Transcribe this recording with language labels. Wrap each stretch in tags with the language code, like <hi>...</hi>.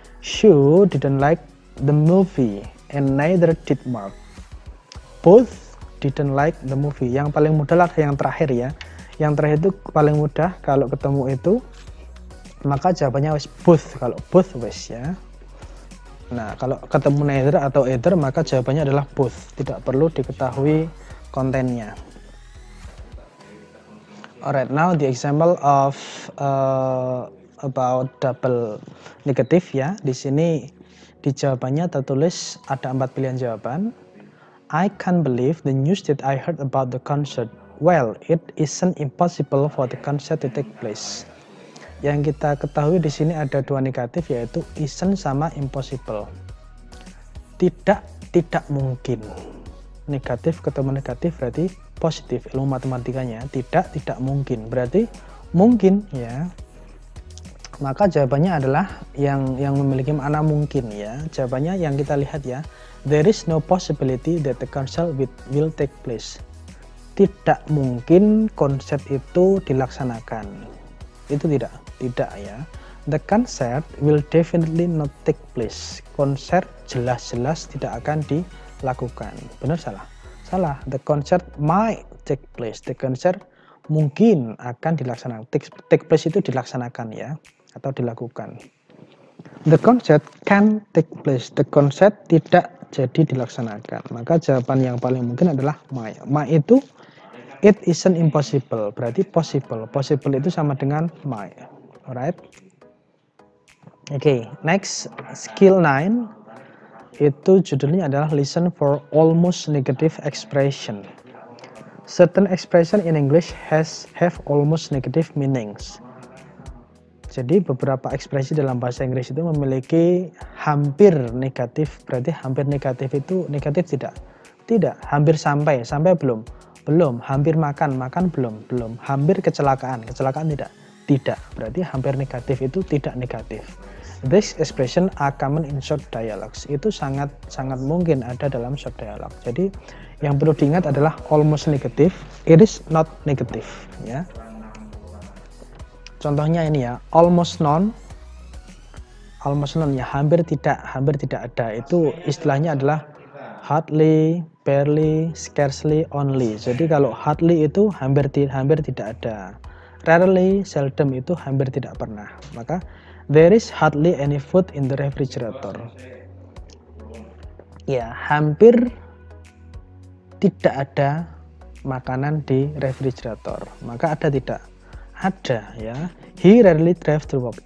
<en>Shu didn't like the movie and neither did Mark. Both didn't like the movie.</en> <id>Yang paling mudah lah yang terakhir ya. Yang terakhir itu paling mudah, kalau ketemu itu maka jawabannya wes both. Kalau both wes ya. Nah, kalau ketemu neither atau either maka jawabannya adalah both. Tidak perlu diketahui kontennya.</id> <en>Alright, now the example of about double negative ya.</en> <id>Di sini di jawabannya tertulis ada 4 pilihan jawaban.</id> <en>I can't believe the news that I heard about the concert. Well, it isn't impossible for the concert to take place.</en> <id>Yang kita ketahui di sini ada dua negatif, yaitu isn't sama impossible. Tidak mungkin. Negatif ketemu negatif berarti positif. Ilmu matematikanya tidak mungkin. Berarti mungkin ya. Maka jawabannya adalah yang memiliki makna mungkin ya. Jawabannya yang kita lihat ya.</id> <en>There is no possibility that the concert will take place.</en> <id>Tidak mungkin konser itu dilaksanakan. Itu tidak ya.</id> <en>The concert will definitely not take place.</en> <id>Konser jelas-jelas tidak akan dilakukan. Benar salah? Salah.</id> <en>The concert might take place. The concert</en> <id>mungkin akan dilaksanakan. Take place itu dilaksanakan ya, atau dilakukan.</id> <en>The concert can take place. The concert</en> <id>tidak jadi dilaksanakan. Maka jawaban yang paling mungkin adalah might. Might itu</id> <en>it isn't impossible,</en> <id>berarti possible. Possible itu sama dengan might.</id> <en>Alright. Oke, next skill 9</en> <id>itu judulnya adalah</id> <en>listen for almost negative expression. Certain expression in English have almost negative meanings.</en> <id>Jadi beberapa ekspresi dalam bahasa Inggris itu memiliki hampir negatif. Berarti hampir negatif itu negatif tidak. Hampir sampai belum. Hampir makan belum. Hampir kecelakaan tidak. Berarti hampir negatif itu tidak negatif.</id> <en>This expression are common in short dialogues.</en> <id>Itu sangat mungkin ada dalam short dialogue. Jadi yang perlu diingat adalah almost negative,</id> <en>it is not negative,</en> <id>ya. Contohnya ini ya, almost none ya, hampir tidak ada. Itu istilahnya adalah hardly, barely, scarcely, only. Jadi kalau hardly itu hampir tidak ada. Rarely, seldom itu hampir tidak pernah. Maka</id> <en>there is hardly any food in the refrigerator.</en> <id>Ya, hampir tidak ada makanan di refrigerator. Maka ada tidak? Ada, ya.</id> <en>He rarely drives to work.</en>